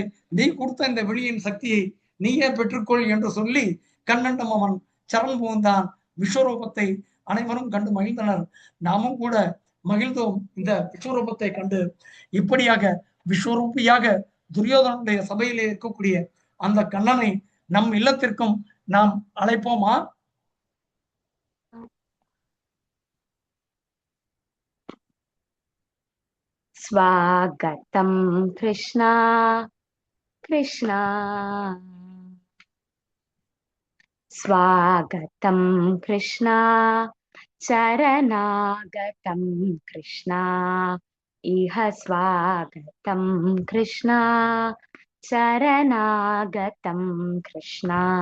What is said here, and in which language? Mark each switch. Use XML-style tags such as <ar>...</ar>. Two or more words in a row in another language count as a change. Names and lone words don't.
<ta>நீ கொடுத்த இந்த வெளியின் சக்தியை நீயே பெற்றுக்கொள் என்று சொல்லி கண்ணண்டம் அவன் சரண் புகுந்தான். விஸ்வரூபத்தை அனைவரும் கண்டு மகிழ்ந்தனர். நாமும் கூட மகிழ்ந்தோம் இந்த விஸ்வரூபத்தை கண்டு. இப்படியாக விஸ்வரூபியாக துரியோதனுடைய சபையிலே இருக்கக்கூடிய அந்த கண்ணனை நம் இல்லத்திற்கும் நாம் அழைப்போமா?</ta> <sa>स्वागतं कृष्णा कृष्णा स्वागतं कृष्णा शरणागतं कृष्णा इह स्वागतं कृष्णा शरणागतं कृष्णा</sa>